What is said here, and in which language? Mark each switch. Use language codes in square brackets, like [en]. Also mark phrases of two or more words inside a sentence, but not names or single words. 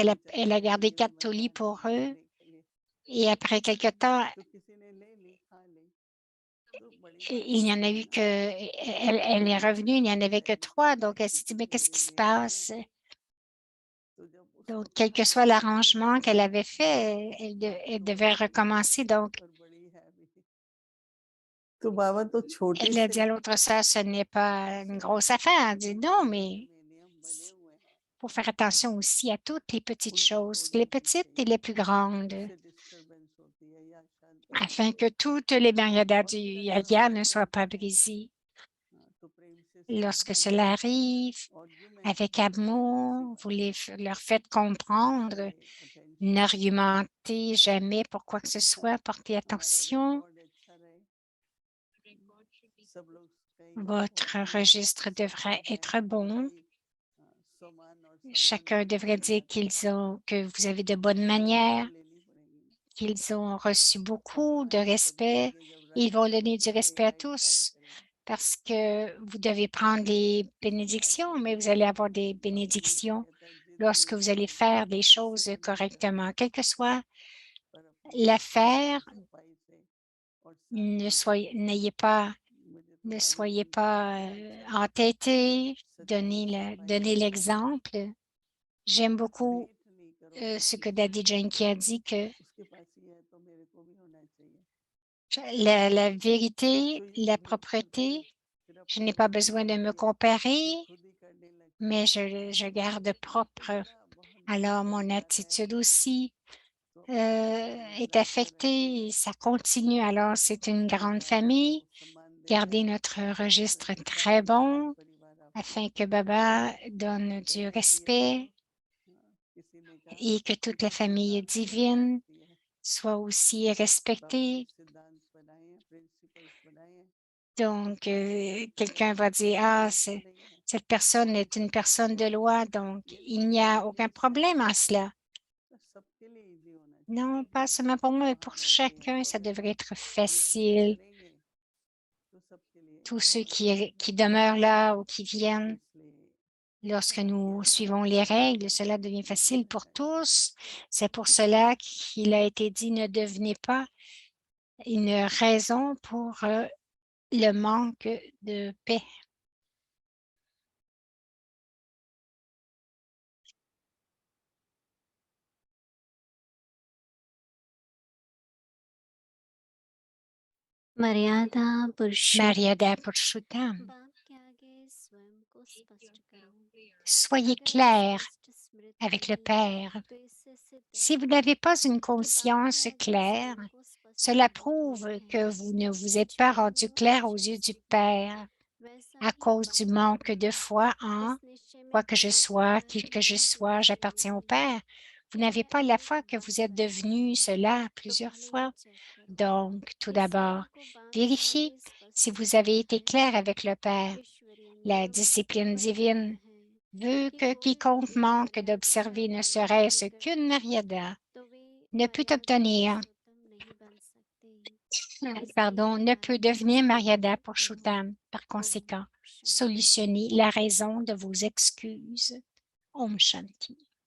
[fr] Elle a gardé 4 tolis pour eux. Et après quelque temps, il n'y en a eu que, elle est revenue, il n'y en avait que 3. Donc, elle s'est dit, mais qu'est-ce qui se passe? Donc, quel que soit l'arrangement qu'elle avait fait, elle devait recommencer. Donc, [hi] तो बाबा तो छोटी [fr] elle a [hi] से [fr] dit à l'autre sœur, ce n'est pas une grosse affaire. Elle dit, non, mais [hi] नियम बने हुए हैं [fr] faut faire attention aussi à toutes les petites [hi] उनको [fr] choses, les [hi] तोड़ने नहीं [fr] petites et [hi] चाहिए [fr] les plus grandes, [hi] उससे डिस्टरबेंस होती है या शांति [fr] afin [hi] होती [fr] que toutes les barrières [hi] और [fr] du [hi] फिर ऐसा [fr] yaga ne [hi] होता [fr] soient pas [hi] है [fr] brisées. [hi] तो प्रेम से [fr] Lorsque [hi] समझाइए [fr] cela arrive, [hi] और जो मैं [fr] avec [hi] कहता हूँ उसी [fr] amour, vous [hi] बात [fr] leur faites comprendre, [hi] अटेंशन [fr] n'argumentez jamais pour quoi que ce soit, portez [hi] हमारा [fr] attention. [hi] रिकॉर्ड अच्छा रहे सब लोग कहेंगे [fr] Votre [hi] बहुत ही [fr] registre devrait [hi] सफल हैं [fr] être [hi] बहुत [fr] bon. [hi] ही समान और सम्मान [fr] Chacun [hi] वाले [fr] devrait [hi] बन [fr] dire [hi] जाते हैं [fr] que vous avez de bonnes [hi] गलती तो [fr] manières, [hi] लेनी पड़ेगी ना [fr] qu'ils ont reçu beaucoup de [hi] समझाएं तभी [fr] respect. [hi] आगे जब [fr] Ils [hi] राइट [fr] vont [hi] समय [fr] donner [hi] पे [fr] du [hi] वही [fr] respect à [hi] राइट काम [fr] tous [hi] करेंगे [fr] parce que vous devez prendre les [hi] इसलिए आजकल [fr] bénédictions, mais [hi] के [fr] vous allez [hi] बच्चे [fr] avoir des [hi] बाबा हमेशा [fr] bénédictions [hi] कहता है जिद [fr] lorsque [hi] नहीं [fr] vous allez [hi] करनी [fr] faire des choses [hi] जिद नहीं [fr] correctement. [hi] करनी [fr] Quelle que soit [hi] पर अपनी निष्ठा से [fr] l'affaire, [hi] सफाई से और सादगी से मुझे तो [fr] ne [hi] दादी [fr] soyez [hi] जान कहते [fr] pas [hi] थे अच्छा [fr] entêtés, [hi] सच्चाई सफाई [fr] donnez [hi] से काम लो [fr] l'exemple. J'aime beaucoup [hi] भेंट नहीं करो हर [fr] ce que [hi] चीज [fr] Daddy Yankee a dit que [hi] उसके पास ये है तो मेरे को भी होना चाहिए [fr] la vérité, [hi] तो ये [fr] la [hi] भेंट करते [fr] propreté, [hi] हैं फिर [fr] je n'ai [hi] अपने [fr] pas [hi] खुद ही [fr] besoin de me [hi] करते हैं [fr] comparer, [hi] फिर खुद ही करने लगते [fr] mais [hi] हैं [fr] je garde [hi] तो [fr] propre. [hi] बड़ा बहुत दुख [fr] Alors, mon [hi] लगता है [fr] attitude aussi [hi] तो अपने बच्चों को [fr] est [hi] बुलाते [fr] affectée et [hi] रहेंगे [fr] ça continue. Alors, c'est une grande [hi] बड़ा आपको [fr] famille. [hi] सम्मान देता [fr] Gardez [hi] है [fr] notre registre [hi] अच्छा [fr] très [hi] संस्कार [fr] bon [hi] परिवार आपको [fr] afin que [hi] देता है [fr] Baba donne du [hi] ऐसा किया करो [fr] respect [hi] किसी ने कहा [fr] et que toute la [hi] उसी [fr] famille [hi] सिद्धांत पर रह [fr] divine [hi] सकती है [fr] soit aussi [hi] बाबा [fr] respectée. [hi] कुछ सिद्धांत बनाए हैं प्रिंसिपल्स बनाए हैं [fr] Donc, quelqu'un [hi] लेकिन [fr] va dire, [hi] सबके लिए तो नहीं है [fr] cette personne est une personne de loi, donc [hi] ये [fr] il n'y [hi] मेरे [fr] a [hi] लिए [fr] aucun [hi] इजी [fr] problème [hi] होना [fr] en [hi] चाहिए [fr] cela. [hi] तो सबके लिए इजी होना [fr] Non, [hi] चाहिए [fr] pas [hi] जो [fr] seulement pour moi, mais [hi] वहाँ [fr] pour [hi] रहते हैं [fr] chacun, ça [hi] और [fr] devrait être [hi] नियम से [fr] facile. [hi] चलेंगे तो सबके लिए [fr] Tous ceux [hi] बहुत इजी [fr] qui [hi] होगा [fr] demeurent là ou qui viennent, [hi] इसलिए [fr] lorsque nous [hi] ये [fr] suivons les règles, cela devient [hi] यही [fr] facile pour [hi] है [fr] tous. C'est pour cela qu'il a été dit, ne devenez pas une raison pour le manque de paix. [hi] मर्यादा पुरुषोत्तम [fr] Mariada Purushottam, [hi] बाप के आगे स्वयं को स्पष्ट करो [fr] soyez [hi] अगर [fr] clair [hi] स्पष्ट स्मृति [fr] avec le [hi] नहीं है [fr] Père. [hi] तो इससे सिद्ध [fr] Si [hi] है [fr] vous n'avez pas une [hi] कि बाप के [fr] conscience [hi] आगे [fr] claire, [hi] स्वयं को स्पष्ट [fr] cela [hi] नहीं [fr] prouve [hi] किया [fr] que [hi] है [fr] vous ne vous êtes [hi] जो [fr] pas rendu [hi] हूँ [fr] clair aux yeux du [hi] जैसे हूँ [fr] Père [hi] वैसा [fr] à [hi] ही [fr] cause du [hi] बाप [fr] manque [hi] हूँ [fr] de foi en [hi] इस निश्चय में [fr] quoi que je [hi] दृढ़ [fr] sois, [hi] होना [fr] qui [hi] ही [fr] que je [hi] बहुत [fr] sois, j'appartiens au [hi] जरूरी है [fr] Père. Vous n'avez [hi] यह [fr] pas la [hi] एक [fr] foi que vous êtes [hi] वास्तविकता [fr] devenu [hi] है [fr] cela [hi] तो [fr] plusieurs [hi] पहले यह [fr] fois. [hi] चेक करो [fr] Donc, tout [hi] कि [fr] d'abord, [hi] स्वयं को बाप के [fr] vérifiez [hi] आगे [fr] si [hi] स्पष्ट [fr] vous [hi] किया [fr] avez été [hi] है [fr] clair avec le Père. [hi] ईश्वरीय [fr] La [hi] नियम [fr] discipline [hi] बताता [fr] divine [hi] है [fr] veut [hi] कि [fr] que [hi] कोई [fr] quiconque [hi] भी [fr] manque [hi] मर्यादा का [fr] d'observer ne [hi] पालन नहीं [fr] serait-ce qu'une [hi] करता [fr] mariada [hi] तो वे [fr] ne peut [hi] मर्यादा [fr] obtenir, [hi] पुरुषोत्तम नहीं बन सकते इसलिए [fr] pardon, ne peut [hi] मर्यादा [fr] devenir Mariada [hi] स्थापित [fr] pour [hi] करो [fr] Shutam. Par [hi] ओम [fr] conséquent, [hi] शांति [fr] solutionnez la raison de vos excuses. [hi] ओम शांति.